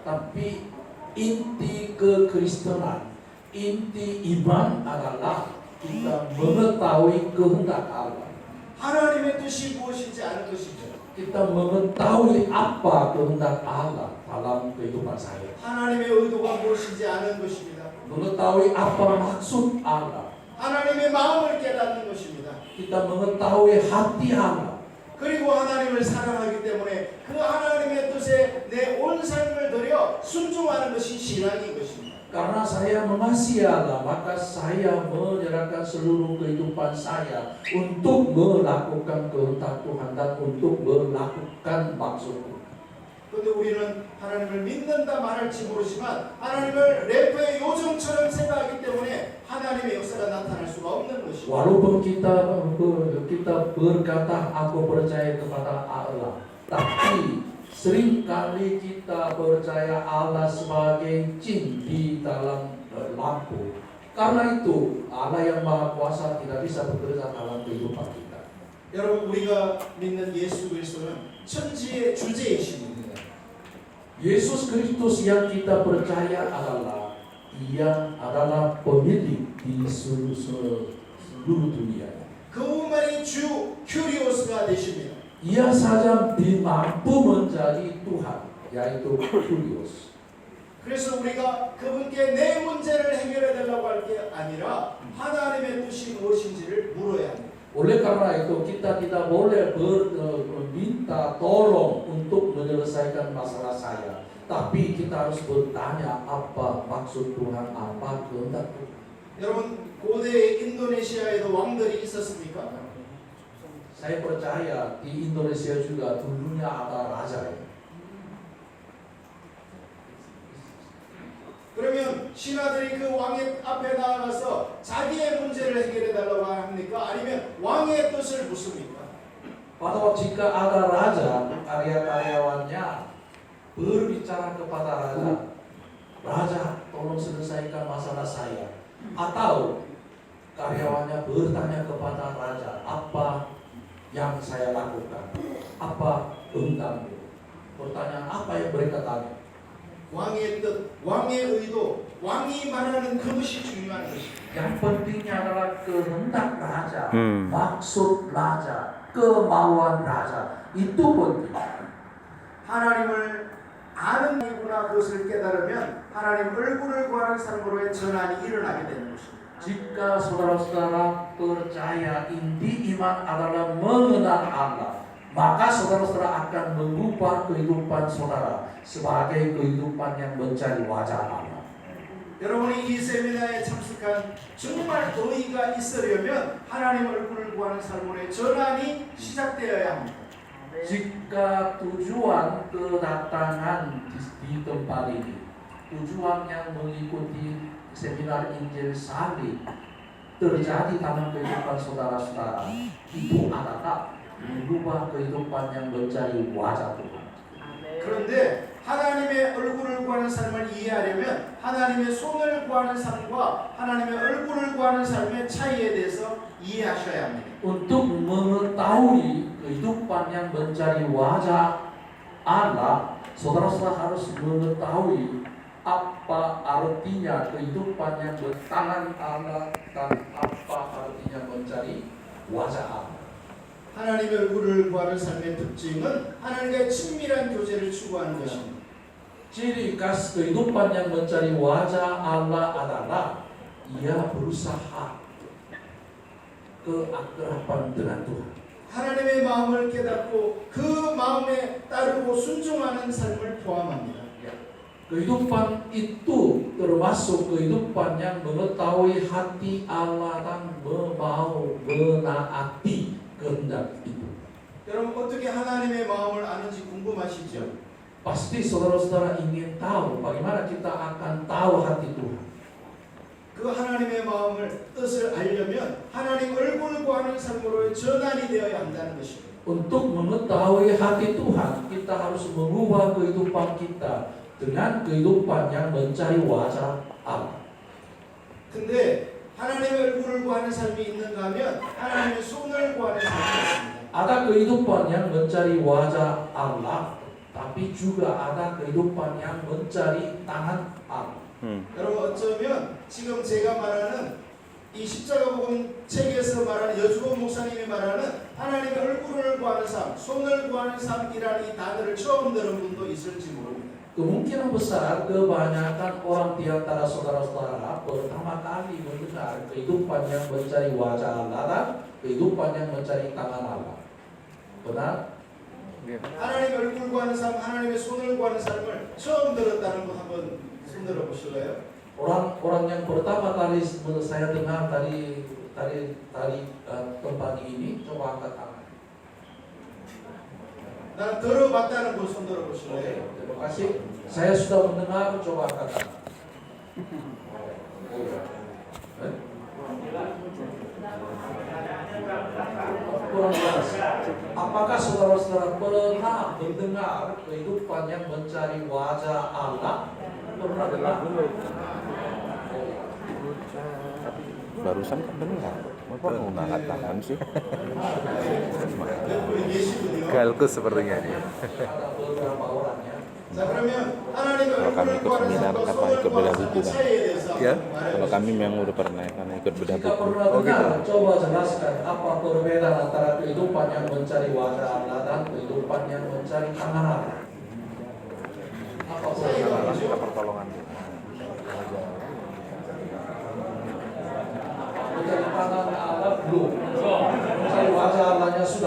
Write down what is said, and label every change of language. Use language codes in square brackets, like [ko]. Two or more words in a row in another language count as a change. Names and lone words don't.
[id] Tapi inti kekristenan, inti iman adalah kita mengetahui kehendak Allah. [ko] 하나님의 뜻이 무엇인지 아는 것이죠. [id] Kita mengetahui apa kehendak Allah dalam kehidupan saya. [ko] 하나님의 의도가 무엇인지 아는 것입니다. [id] Mengetahui apa maksud Allah. [ko] 하나님의 마음을 깨닫는 것입니다. [id] Kita mengetahui hati Allah. [ko] 그리고 하나님을 사랑하기 때문에 그 하나님의 하나님의 뜻에 내 온 삶을 들여 순종하는 것이 신앙인 것입니다. [id] Karena saya mengasihi Allah, maka saya menyerahkan seluruh kehidupan saya untuk melakukan kehendak Tuhan dan untuk melakukan maksudku. [ko] 그런데 우리는 하나님을 믿는다 말할지 모르지만 하나님을 래퍼의 요정처럼 생각하기 때문에 하나님의 역사가 나타날 수가 없는 것입니다. [id] Walaupun kita berkata aku percaya kepada Allah, tapi seringkali kita percaya Allah sebagai jin di dalam lampu. Karena itu Allah yang Maha Kuasa tidak bisa bekerja dalam kehidupan kita. [ko] 여러분 우리가 믿는 예수 그리스도는 천지의 주제이십니다. [id] Yesus Kristus yang kita percaya adalah Dia adalah pemilik di seluruh dunia. [ko] 그분만이 주 큐리오스가 되십니다. [id] Ia saja mampu menjadi Tuhan, yaitu Kurios. [ko] 그래서 우리가 그분께 내 문제를 해결해 달라고 할 게 아니라 하나님의 뜻이 무엇인지를 물어야 합니다. [id] Oleh karena itu kita tidak boleh minta tolong untuk menyelesaikan masalah saya, tapi kita harus bertanya apa maksud Tuhan, apa kehendak Tuhan. [ko] 여러분 고대 인도네시아에도 왕들이 있었습니까? [id] Saya percaya di Indonesia juga dulunya ada raja. [ko] 그러면 신하들이 그 왕의 앞에 나아가서 자기의 문제를 해결해 달라고 합니까? 아니면 왕의 뜻을 묻습니까? [id] Pada waktu jika ada raja, karya-karyawannya berbicara kepada raja, Raja, tolong selesaikan masalah saya. Atau karyawannya bertanya kepada raja, apa yang saya lakukan? Apa kehendakmu? Pertanyaan apa yang mereka tanya? [ko] 왕의 뜻, 왕의 의도, 왕이 말하는 그것이 중요한 것입니다. [id] Yang pentingnya adalah kehendak raja, maksud raja, kemauan raja. Itu penting. [ko] 하나님을 아는 이구나 그것을 깨달으면 하나님 얼굴을 구하는 삶으로의 전환이 일어나게 되는 것입니다. [id] Jika saudara-saudara percaya inti iman adalah mengenal Allah, maka saudara-saudara akan mengubah kehidupan saudara sebagai kehidupan yang mencari wajah Allah. [ko] 여러분이 이 세미나에 참석한 정말 의의가 있으려면 하나님 얼굴을 구하는 삶으로의 전환이 시작되어야 합니다. [id] Jika tujuan kedatangan di tempat ini, tujuan yang mengikuti seminar Injil Salib terjadi dalam kehidupan saudara-saudara, itu adalah mengubah kehidupan yang mencari wajah Tuhan. [ko] 그런데 하나님의 얼굴을 구하는 삶을 이해하려면 하나님의 손을 구하는 삶과 하나님의 얼굴을 구하는 삶의 차이에 대해서 이해하셔야 합니다. [id] Untuk mengetahui kehidupan yang mencari wajah Allah, saudara-saudara harus mengetahui apa artinya kehidupan yang bertangan Allah dan apa artinya mencari wajah Allah. [ko] 하나님의 얼굴을 구하는 삶의 특징은 하나님과의 친밀한 교제를 추구하는 것입니다. [id] Ciri khas kehidupan yang mencari wajah Allah adalah ia berusaha keakraban dengan Tuhan. [ko] 하나님의 마음을 깨닫고 그 마음에 따르고 순종하는 삶을 포함합니다. [id] Kehidupan itu termasuk kehidupan yang mengetahui hati Allah dan mau menaati kehendak itu. [ko] 여러분 어떻게 하나님의 마음을 아는지 궁금하시죠? [id] Pasti saudara-saudara ingin tahu bagaimana kita akan tahu hati Tuhan. [ko] 그 하나님의 마음을 뜻을 알려면 하나님 얼굴을 구하는 삶으로의 전환이 되어야 한다는 것입니다. [id] Untuk mengetahui hati Tuhan, kita harus mengubah kehidupan kita dengan kehidupan yang mencari wajah Allah. [ko] 근데 하나님의 얼굴을 구하는 삶이 있는가 하면 하나님의 손을 구하는 삶이 있습니다. [id] Ada kehidupan yang mencari wajah Allah, tapi juga ada kehidupan yang mencari tangan Allah. [ko] 여러분 어쩌면 지금 제가 말하는 이 십자가복음 책에서 말하는 여주범 목사님이 말하는 하나님의 얼굴을 구하는 삶, 손을 구하는 삶이라는 이 단어를 처음 들은 분도 있을지 모릅니다. [id] Kemungkinan besar kebanyakan orang di antara saudara-saudara pertama kali mendengar kehidupan yang mencari wajah Allah dan kehidupan yang mencari tangan Allah. Benar? [ko] 하나님의 얼굴 구하는 삶, 하나님의 구하는 삶을 처음 들었다는 분 한번 손들어 보실래요? [id] Orang yang pertama kali saya dengar dari tempat ini, coba angkat tangan. [ko] 나는 들어봤다는 분 손들어 보실래요? [id] Terima kasih. Saya sudah mendengar, coba angkat tangan. Kurang jelas. Apakah saudara-saudara pernah mendengar kehidupan yang mencari wajah Allah? Pernah dengar? Barusan kan dengar, Bapak mau ngangkat tangan sih? [ko] 우리 예시군요. [id] Galku sepertinya ini. Ada beberapa orang ya. [ko] 자 그러면 하나님의 [id] Kalau kami [ko] 얼굴을 [id] ikut [ko] 구하는 [id] seminar [ko] 삶과 [id] apa [ko] 손을 [id] ikut [ko] 구하는 [id] bedah [ko] 삶의 [id] buku kan? [ko] 차이에 대해서 [id] Ya, [ko] 말해보세요. [id] kalau kami yang udah pernah karena ikut bedah Jika buku. pernah dengar, coba jelaskan apa perbedaan antara kehidupan yang mencari wajah Allah dan kehidupan yang mencari tangan Allah. Apa perbedaan? Kita pertolongan. Mencari tangan Allah belum, mencari wajah Allahnya sudah.